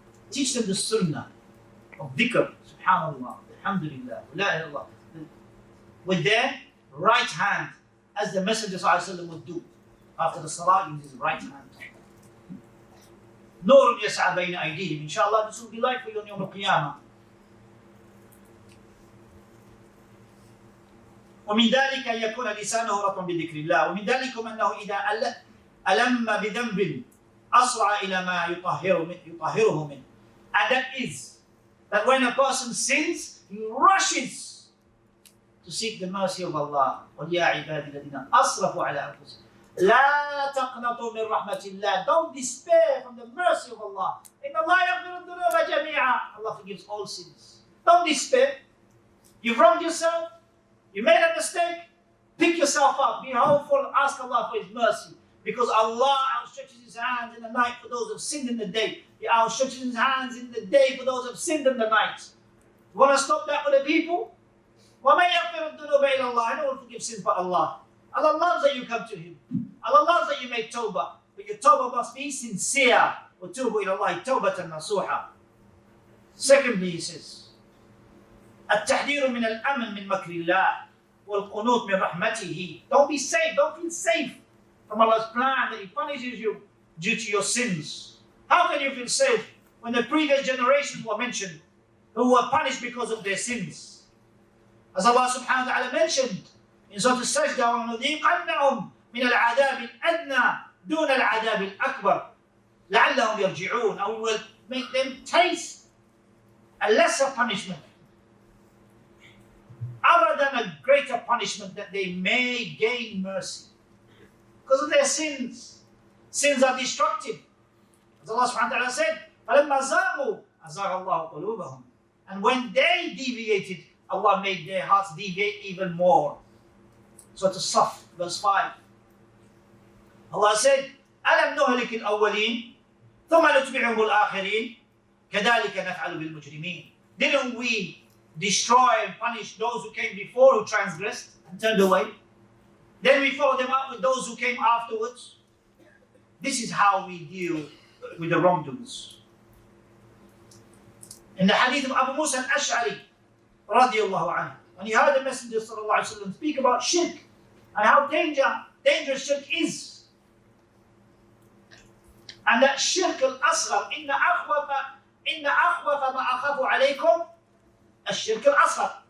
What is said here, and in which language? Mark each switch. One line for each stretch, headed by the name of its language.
English: Teach them the Sunnah of dhikr. Subhanallah, Alhamdulillah, la ilaha illallah. With their right hand, as the Messenger ﷺ would do. After the salah, use his right hand.
Arabic: نور يسعى بين أيديهم.
English: Inshallah, this will be light for you on Yawm al-Qiyamah.
Arabic: ومن ذلك يكون لسانه رطبا بذكر الله. ومن ذلك أنه إذا ألم بذنب أسرع إلى ما يطهره منه.
English: And that is that when a person sins, he rushes to seek the mercy of Allah.
Arabic: وَيَا عِبَادِ الَّذِينَ أَسْرَفُوا عَلَى أَنفُسِهِمْ لَا تَقْنَطُوا مِنْ رَحْمَةِ اللَّهِ.
English: Don't despair from the mercy of Allah.
Arabic: إِنَّ اللَّهَ يَغْفِرُ الذُّنُوبَ جَمِيعًا.
English: Allah forgives all sins. Don't despair. You've wronged yourself. You made a mistake. Pick yourself up. Be hopeful. Ask Allah for His mercy. Because Allah outstretches His hands in the night for those who have sinned in the day. He outstretches His hands in the day for those who have sinned in the night. You want to stop that for the people?
Arabic: وَمَنْ يَغْفِرُ الذُّنُوبَ إِلَّا اللَّهِ.
English: No one forgives sins but Allah. Allah loves that you come to Him. Allah loves that you make tawbah. But your tawbah must be sincere.
Arabic: وَتُوبُوا إِلَى اللَّهِ تَوْبَةً نَصُوحًا.
English: Secondly, he says,
Arabic: التحذير من الأمن من مكر الله والقنوط من رحمته.
English: Don't be safe. Don't feel safe from Allah's plan that He punishes you due to your sins. How can you feel safe when the previous generations were mentioned who were punished because of their sins? As Allah subhanahu wa ta'ala mentioned in Surah Al-Sajdah,
Arabic: وَنُذِيقَنَّهُمْ مِنَ الْعَذَابِ الْأَدْنَى دُونَ الْعَذَابِ الْأَكْبَرِ لَعَلَّهُمْ يَرْجِعُونَ.
English: And we will make them taste a lesser punishment other than a greater punishment, that they may gain mercy because of their sins. Sins are destructive. As Allah subhanahu wa ta'ala said,
Arabic: فَلَمَّا زَاغُوا أَزَاغَ اللَّهُ قُلُوبَهُمْ.
English: And when they deviated, Allah made their hearts deviate even more. Surah As-Saff, verse 5. Allah said,
Arabic: أَلَمْ نُهْلِكِ الْأَوَّلِينَ ثُمَّ نُتْبِعُهُمُ الْآخِرِينَ كَذَلِكَ نَفْعَلُ بِالْمُجْرِمِينَ.
English: Didn't we destroy and punish those who came before, who transgressed and turned away? Then we follow them up with those who came afterwards. This is how we deal with the wrongdoers. In the hadith of Abu Musa al-Ash'ari radiyallahu anhu, when he heard the Messenger sallallahu alaihi wasallam speak about shirk and how dangerous shirk is, and that shirk al-asghar,
Arabic: inna akhwafa ma akhafu alaykum الشرك الأصغر.